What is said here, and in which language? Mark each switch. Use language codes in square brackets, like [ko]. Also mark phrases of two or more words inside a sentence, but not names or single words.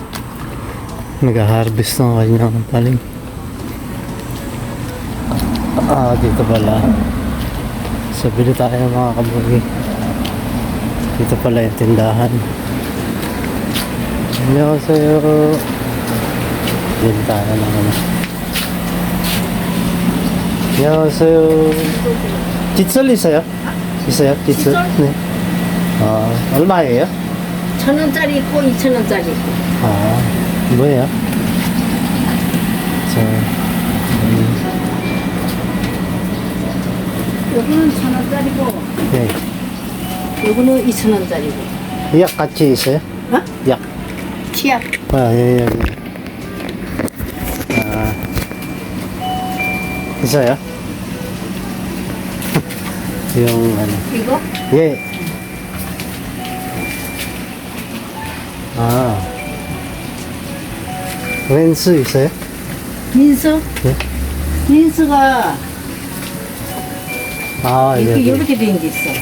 [tl] Nag-harvest ng kanyang paling. Dito pala. So, bili tayo ng mga kabugi. Dito pala yung tindahan. Annyeonghaseyo. Bili tayo ng ano. [ko] 안녕하세요. 깃털 있어요? 있어요? 깃털? 네. 얼마예요? 1,000원짜리 있고 2,000원짜리 있고. 뭐예요? 요거는 1,000원짜리고 네. 요거는 2,000원짜리고. 약 같이 있어요? 어? 약. 치약. 예. 있어요? [tl] yung ano. [ko] 이거? 예. 렌스 있어요? 민수? 네. 민수가 여기. 이렇게 된 게 있어.